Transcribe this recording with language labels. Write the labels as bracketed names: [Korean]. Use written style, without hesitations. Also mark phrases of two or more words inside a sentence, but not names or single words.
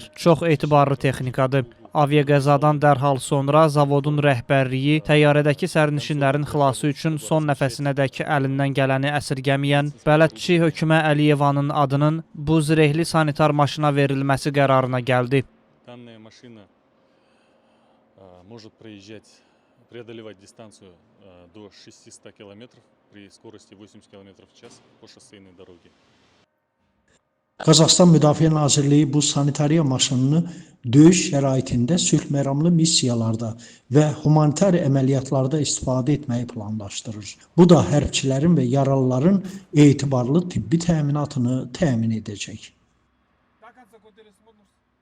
[Azerbaijani] Çox etibarlı texnikadır. Aviaqəzadan dərhal sonra zavodun rəhbərliyi təyyarədəki sərnişinlərin xilası üçün son nəfəsinədək əlindən gələni əsirgəməyən bələdçi Hökümə Əliyevanın adının bu zirehli sanitar maşına verilməsi qərarına gəldi. [Russian] Данная машина может преодолевать дистанцию до 600 километров при скорости 80 километров в час по шоссейной дороге. [Azerbaijani] Qazaxıstan Müdafiə Nazirliyi bu sanitariya maşınını döyüş şəraitində sülh məramlı missiyalarda və humanitar əməliyyatlarda istifadə etməyi planlaşdırır. Bu da hərbçilərin və yaralıların etibarlı tibbi təminatını təmin edəcək.